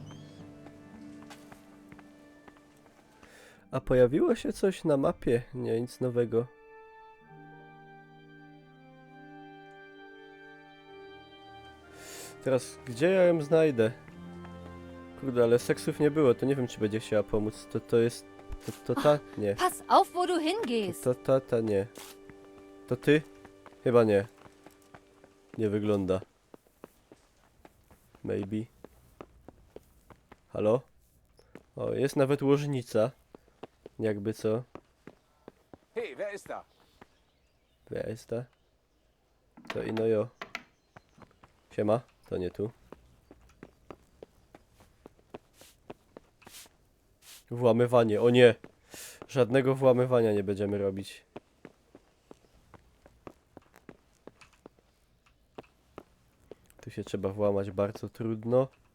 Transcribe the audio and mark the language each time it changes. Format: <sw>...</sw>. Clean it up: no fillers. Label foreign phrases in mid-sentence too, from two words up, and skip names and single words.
<pl>A pojawiło się coś na mapie? Nie, nic nowego. Teraz, gdzie ja ją znajdę? Kurde, ale seksów nie było, to nie wiem, czy będzie chciała pomóc. To jest... To ta? Nie.</pl> <de>Pass auf, wo du hingehst.</de> <pl>Ta nie. To ty? Chyba nie. Nie wygląda. Maybe. Halo? O, jest nawet łożnica. Jakby co?</pl> <de>Hey, wer ist da? Wer ist da?</de> <pl>To ino jo. Siema, to nie tu. Włamywanie, o nie! Żadnego włamywania nie będziemy robić. Tu się trzeba włamać bardzo trudno.</pl>